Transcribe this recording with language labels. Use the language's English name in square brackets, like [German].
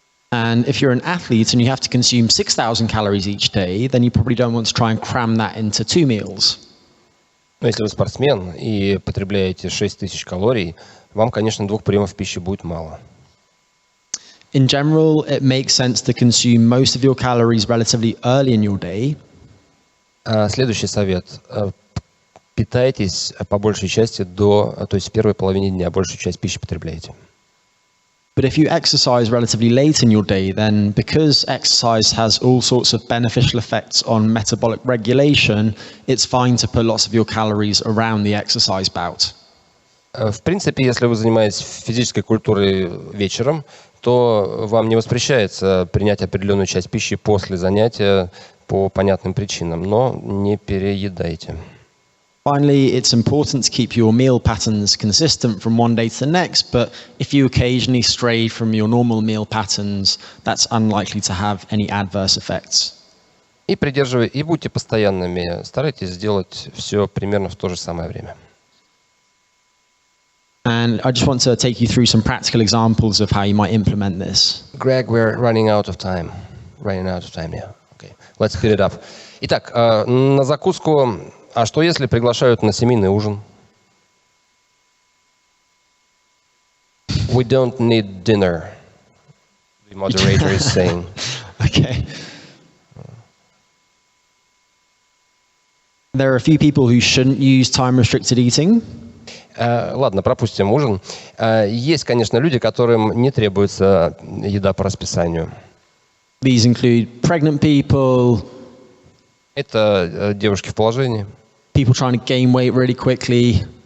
[English] And if you're an athlete and you have to consume 6,000 calories each day, then you probably don't want to try and cram that into 2 meals. [Russian] Но если вы спортсмен и потребляете 6000 калорий, вам, конечно, 2 приемов пищи будет мало. [English] In general, it makes sense to consume most of your calories relatively early in your day. [Russian] Следующий совет. Питайтесь по большей части то есть в первой половине дня, большую часть пищи потребляете. [English] But if you exercise relatively late in your day, then because exercise has all sorts of beneficial effects on metabolic regulation, it's fine to put lots of your calories around the exercise bout. [Russian] В принципе, если вы занимаетесь физической культурой вечером, то вам не воспрещается принять определенную часть пищи после занятия по понятным причинам, но не переедайте. [English] Finally, it's important to keep your meal patterns consistent from one day to the next, but if you occasionally stray from your normal meal patterns, that's unlikely to have any adverse effects. [Russian] И будьте постоянными, старайтесь сделать все примерно в то же самое время. [English] And I just want to take you through some practical examples of how you might implement this. Greg, we're running out of time. Yeah. Okay. Let's speed it up. [Russian] Итак, на закуску, а что если приглашают на семейный ужин? [English] We don't need dinner, the moderator is saying. Okay. There are a few people who shouldn't use time-restricted eating. [Russian] Ладно, пропустим ужин. Есть, конечно, люди, которым не требуется еда по расписанию. [English] These include pregnant people. [Russian] Это девушки в положении. [English] People trying to gain weight really quickly.